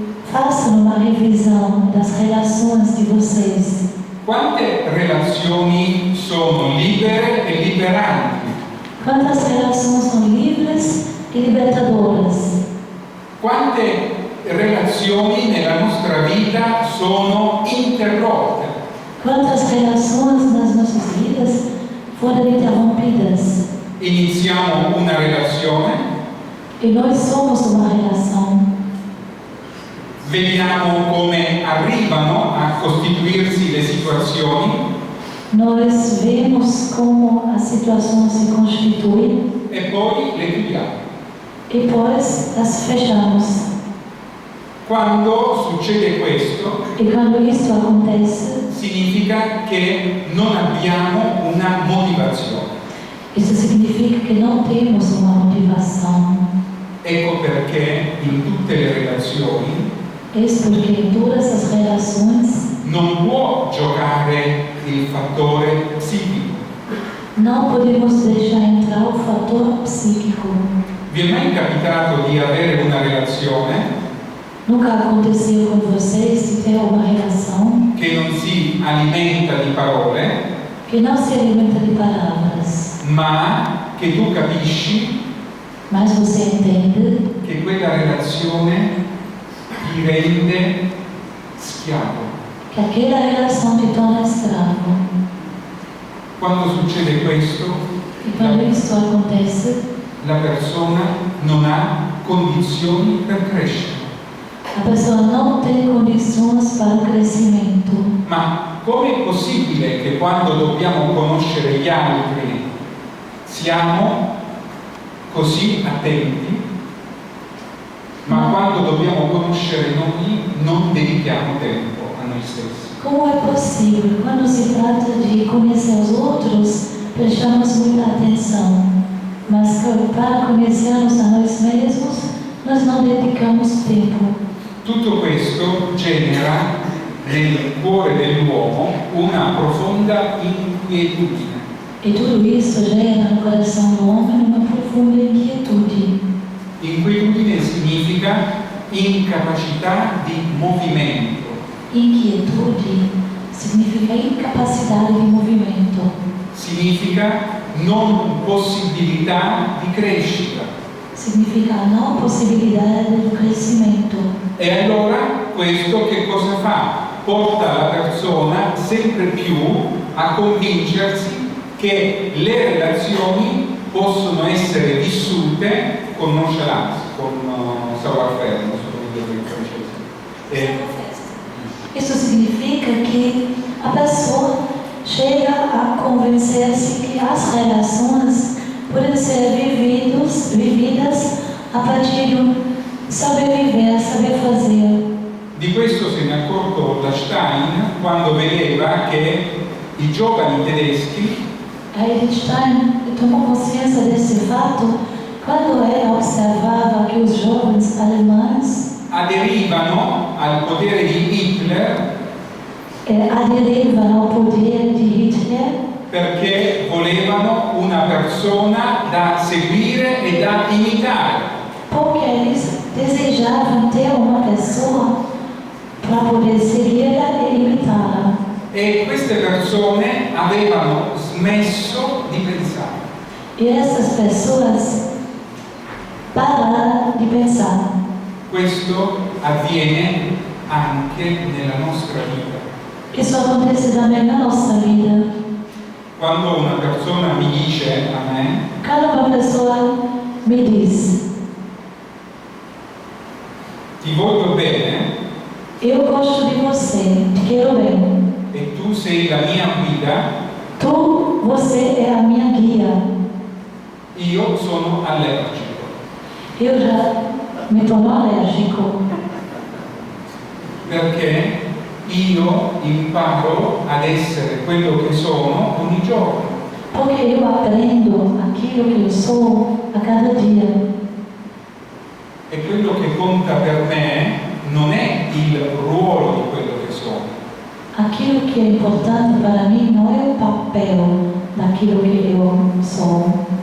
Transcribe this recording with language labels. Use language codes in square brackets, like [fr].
[pt] Façam uma revisão das relações de vocês. [it] Quante relazioni sono libere e liberanti? [pt] Quantas relações são livres e libertadoras? [it] Quante relazioni nella nostra vita sono interrotte? [pt] Quantas relações nas nossas vidas foram interrompidas? [it] Iniziamo una relazione, [pt] E nós somos uma relação. [it] vediamo come arrivano a costituirsi le situazioni [pt] Nós vemos como as situações se constituem [it] e poi le chiudiamo. [pt] e depois as fechamos. [it] Quando succede questo, [pt] E quando isso acontece, [it] significa che non abbiamo una motivazione. [pt] isso significa que não temos uma motivação. [it] Ecco perché in tutte le relazioni [pt] Isso porque em todas as relações [it] non può giocare il fattore psichico. [pt] não podemos deixar entrar o fator psíquico. [it] Vi è mai capitato di avere una relazione [pt] Nunca aconteceu com vocês de ter uma relação [it] che non si alimenta di parole, [pt] que não se alimenta de palavras, [it] ma che tu capisci [pt] mas você entende [it] che quella relazione ti rende schiavo? [pt] que aquela relação te torna escravo. [it] Quando succede questo, [pt] E quando isso acontece, [it] la persona non ha condizioni per crescere. [pt] a pessoa não tem condições para o crescimento. [it] Ma com'è possibile che quando dobbiamo conoscere gli altri siamo così attenti, ma quando dobbiamo conoscere noi non dedichiamo tempo a noi stessi? [pt] Como é possível, quando se trata de conhecer os outros, prestamos muita atenção, mas para conhecermos a nós mesmos, nós não dedicamos tempo. [it] Tutto questo genera nel cuore dell'uomo una profonda inquietudine. [pt] E tudo isso gera no coração do homem uma profunda inquietude. [it] Inquietudine significa incapacità di movimento. [pt] Inquietude significa incapacidade de movimento. [it] Significa non possibilità di crescita. [pt] Significa a não possibilidade do crescimento. [it] E allora questo che cosa fa? Porta la persona sempre più a convincersi che le relazioni possono essere vissute con nonchalance, con savoir-faire, non so come dire in francese. [pt] Isso significa que a pessoa chega a convencer-se que as relações podem ser vividas a partir do saber viver, saber fazer. [it] Di questo se ne è accorto da Stein quando vedeva che i giovani tedeschi [pt] Einstein tomou consciência desse fato quando ele observava que os jovens alemães [it] aderivano al potere di Hitler aderivano [pt] ao poder de Hitler [it] perché volevano una persona da seguire e da imitare. [pt] porque eles desejavam ter uma pessoa para poder segui-la e imitá-la. [it] E queste persone avevano smesso di pensare. [pt] E essas pessoas pararam de pensar. [it] Questo avviene anche nella nostra vita. [pt] Isso acontece também na nossa vida. [it] Quando una persona mi dice a me [pt] Cada uma pessoa me diz: [it] ti voglio bene [pt] eu gosto de você, te quero bem. [it] e tu sei la mia guida, [pt] Você é a minha guia. [it] io sono allergico. [pt] Eu já me torno alérgico. [it] Perché io imparo ad essere quello che sono ogni giorno. [pt] Porque eu aprendo aquilo que eu sou a cada dia. [it] E quello che conta per me non è il ruolo di quello che sono, [pt] Aquilo que é importante para mim não é o papel daquilo que eu sou,